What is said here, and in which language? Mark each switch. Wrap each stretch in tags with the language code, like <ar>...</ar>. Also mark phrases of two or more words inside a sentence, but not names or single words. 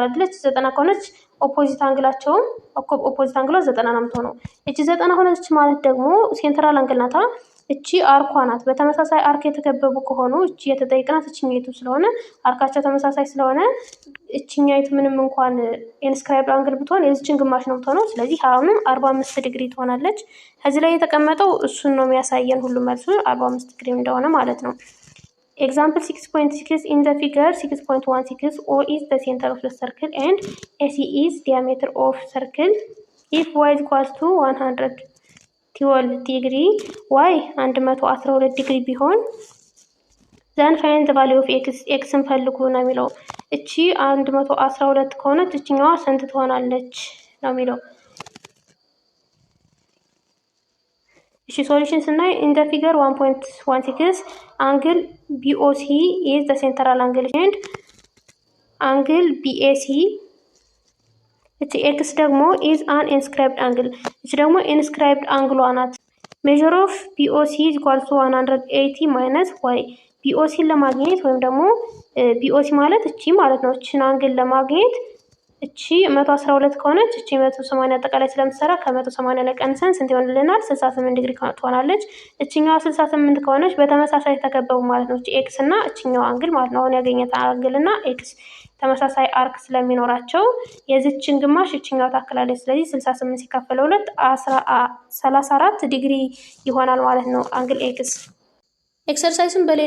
<am>አይደል 90 ከሆነች ኦፖዚት አንግላቸው ኦፖዚት አንግሏ 90 ነው የምትሆነው እቺ 90 ሆነች ማለት ደግሞ</am> <en>central angle</en> <am>ናታ እቺ አርኳ ናት በተመሳሳይ አርክ የተከበቡ ከሆኑ እቺ የተጠይቅናት እቺኛይቱ ስለሆነ አርካቸው ተመሳሳይ ስለሆነ እቺኛይቱ ምንም እንኳን</am> <en>inscribed angle</en> <am>ብትሆን የዚችን ግማሽ ነው የምትሆነው ስለዚህ አሁንም 45 ዲግሪ ትሆናለች ከዚህ ላይ የተቀመጠው እሱን ነው የሚያሳየን ሁሉ መልሱ 45 ዲግሪ እንደሆነ ማለት ነው</am> <en>Example 6.6 in the figure 6.16 O is the center of the circle and AC is diameter of circle if y is equals to 112 degree y 112 degree ቢሆን then find the value of x</en> <am>ፈልጉ ነው የሚለው እቺ 112 ከሆነች እቺኛዋ ስንት ትሆናለች ነው የሚለው እሺ ሶሉሽን ስናይ</am> <en>in the figure 1.16 angle BOC is the central angle and angle BAC</en> <am>እቺ x ደግሞ</am> <en>is an inscribed angle</en> <am>እቺ ደግሞ</am> <en>inscribed angle</en> <am>ናት</am> <en>measure of BOC is equal to 180 minus y</en> <am>BOC ለማግኘት ወይም ደግሞ BOC ማለት እቺ ማለት ነው እቺን አንግል ለማግኘት እቺ 112 ከሆነች እቺ 180 አጠቃላይ ስለምትሰራ ከ180 ላይ ቀንሰን ስንት ይሆንልናል 68 ዲግሪ ትሆናለች እቺኛው 68 ከሆነች በተመሳሳይ ተከበቡ ማለት ነው እቺ x እና እቺኛው አንግል ማለት ነው አሁን ያገኘት አንግል እና x ተመሳሳይ አርክ ስለሚኖራቸው የዚችን ግማሽ እቺኛው ታክላለች ስለዚህ 68 ሲካፈል 2 34 ዲግሪ ይሆናል ማለት ነው አንግል x ኤክሰርሳይዙን በሌላ</am>